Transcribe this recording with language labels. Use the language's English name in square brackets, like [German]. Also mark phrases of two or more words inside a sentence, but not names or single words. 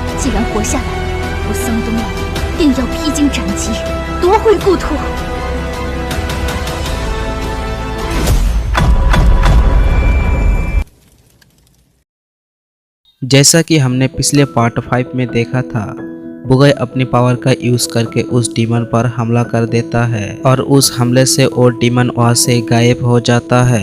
[Chinese] 然活下来，我桑东老定要披荆斩棘，夺回故土。 [Hindi] जैसा कि हमने पिछले पार्ट 5 में देखा था, बुगई अपनी पावर का यूज करके उस डीमन पर हमला कर देता है और उस हमले से वो डीमन वहां से गायब हो जाता है।